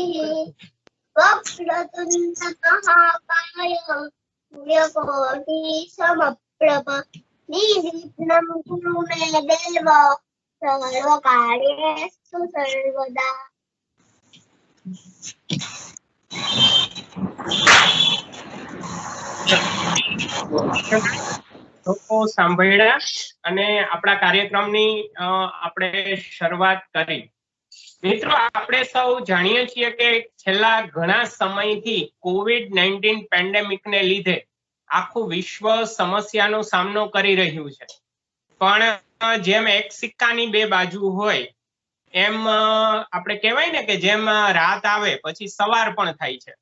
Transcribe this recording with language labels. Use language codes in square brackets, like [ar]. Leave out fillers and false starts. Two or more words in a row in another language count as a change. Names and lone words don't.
[sa] वक्रतुंड महाकाय सूर्यकोटि समप्रभ निर्विघ्नं कुरु मे देव सर्वकार्येषु सर्वदा। [gu] લોકો સાંભળ્યા અને આપણા કાર્યક્રમની આપણે શરૂઆત કરી। મિત્રો, આપણે સૌ જાણીએ છીએ કે છેલ્લા ઘણા સમયથી કોવિડ-19 પેન્ડેમિકને લીધે આખું વિશ્વ સમસ્યાનો સામનો કરી રહ્યું છે, પણ જેમ એક સિક્કાની બે બાજુ હોય એમ આપણે કહેવાય ને કે જેમ રાત આવે પછી સવાર પણ થાય છે।